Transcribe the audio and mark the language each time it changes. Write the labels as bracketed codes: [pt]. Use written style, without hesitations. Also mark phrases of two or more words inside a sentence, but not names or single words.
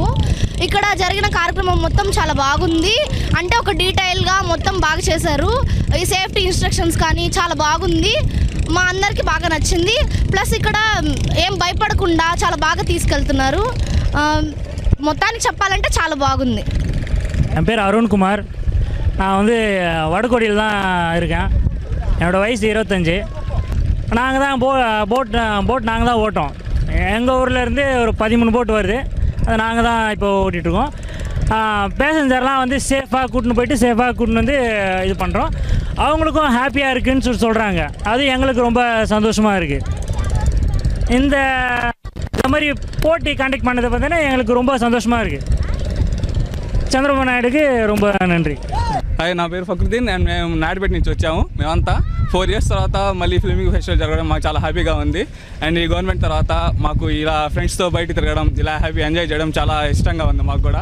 [te] ఇక్కడ జరిగిన కార్యక్రమం మొత్తం చాలా బాగుంది, అంటే ఒక డీటెయిల్గా మొత్తం బాగా చేశారు. ఈ [en] safety instructions [te] కానీ చాలా బాగుంది, మా అందరికీ బాగా నచ్చింది. ప్లస్ ఇక్కడ ఏం భయపడకుండా చాలా బాగా తీసుకెళ్తున్నారు. మొత్తానికి చెప్పాలంటే చాలా బాగుంది. [ta] என் பேர் அருண்குமார், நான் வந்து வடகோடியில் தான் இருக்கேன். என்னோடய வயசு 25. நாங்கள் தான் போட் நாங்கள் தான் ஓட்டோம். எங்கள் ஊர்லேருந்து ஒரு 13 போட் வருது, அதை நாங்கள் தான் இப்போ ஓட்டிகிட்ருக்கோம். பேசஞ்சர்லாம் வந்து சேஃபாக கூட்டின்னு போயிட்டு சேஃபாக கூட்டின்னு வந்து இது பண்ணுறோம். அவங்களுக்கும் ஹாப்பியாக இருக்குதுன்னு சொல்கிறாங்க, அது எங்களுக்கு ரொம்ப சந்தோஷமாக இருக்குது. இந்த மாதிரி போட்டி கண்டக்ட் பண்ணதை பார்த்தீங்கன்னா எங்களுக்கு ரொம்ப சந்தோஷமாக இருக்குது. చంద్రబాబు నాయుడుకి ரொம்ப నன்றి. [te] హాయ్, నా పేరు ఫక్రుద్దీన్ అండ్ మేము నాయుడుపేట నుంచి వచ్చాము. మేమంతా 4 years తర్వాత మళ్ళీ ఫ్లెమింగో ఫెస్టివల్ జరగడం మాకు చాలా హ్యాపీగా ఉంది. అండ్ ఈ గవర్నమెంట్ తర్వాత మాకు ఇలా ఫ్రెండ్స్తో బయట తిరగడం, ఇలా [en] happy enjoy [te] చేయడం చాలా ఇష్టంగా ఉంది మాకు కూడా.